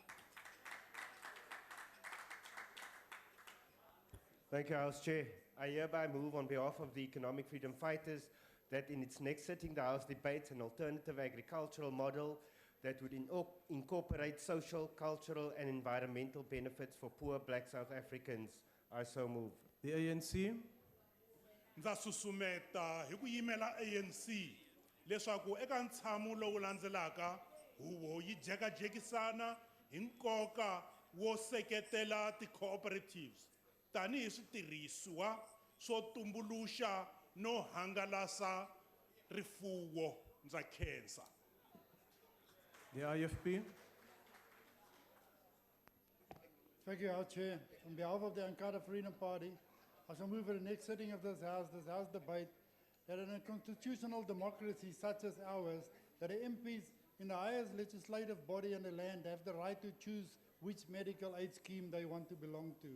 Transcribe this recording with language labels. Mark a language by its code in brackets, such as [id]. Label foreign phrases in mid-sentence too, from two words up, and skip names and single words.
[en] Thank you, House Chair. I hereby move on behalf of the Economic Freedom Fighters that in its next sitting, the House debates an alternative agricultural model that would incorporate social, cultural, and environmental benefits for poor black South Africans. I so move. The ANC. [ts] Ndza susumeta hi ku yimela ANC leswaku eka ntshamo lowu landzelaka huvo yi jekajekisana hi nkoka wo seketela ti-cooperatives tanihi switirhisiwa swo tumbuluxa no hangalasa rifuwo. Ndza khensa. [en] The IFP. Thank you, House Chair. On behalf of the Ankara Freedom Party, I shall move at the next sitting of this House debate, that in a constitutional democracy such as ours, that the MPs in the highest legislative body in the land have the right to choose which medical aid scheme they want to belong to.